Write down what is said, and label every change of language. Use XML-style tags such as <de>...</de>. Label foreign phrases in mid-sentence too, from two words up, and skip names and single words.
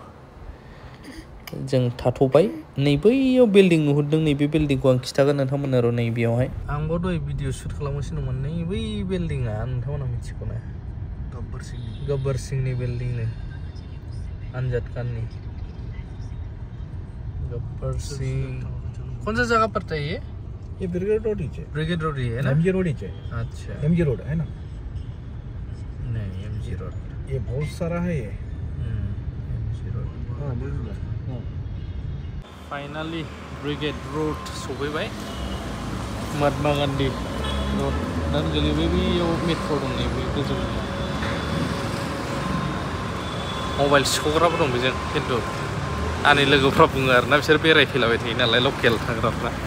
<brx>जों थाथ'बाय नै बैयाव बिल्डिं नुहुरदों नैबे बिल्डिंखौ आं खिथागोन नोंथांमोननो र' नैबेयावहाय आंबो दहाय भिडिअ शुट खालामगासिनो दंमोन नै बै बिल्डिंआ नोंथांमोना मिथिगौ ना गब्बर सिंहनि बिल्डिंनो आनजाद खाननि गब्बर सिंह</brx> <hi>कौन सा जगह पड़ता है ये ब्रिगेड रोड ही है ब्रिगेड रोड ही है ना एमजी रोड ही है अच्छा एमजी रोड है ना नहीं एमजी रोड ये बहुत सारा है ये</hi> <brx>एमजी रोड फाइनली ब्रिगेड रोड सफैबाय महात्मा गान्धी रोड dan गोलैबाय बैयाव मेट्र' दं नैबे गोजौ मबाइल सिख'ग्राबो दं बेजों खिन्थु आंनि लोगोफ्रा बुङो आरोना बिसोर बेरायफैलाबाय थायो नालाय लकेल थाग्राफ्रा</brx>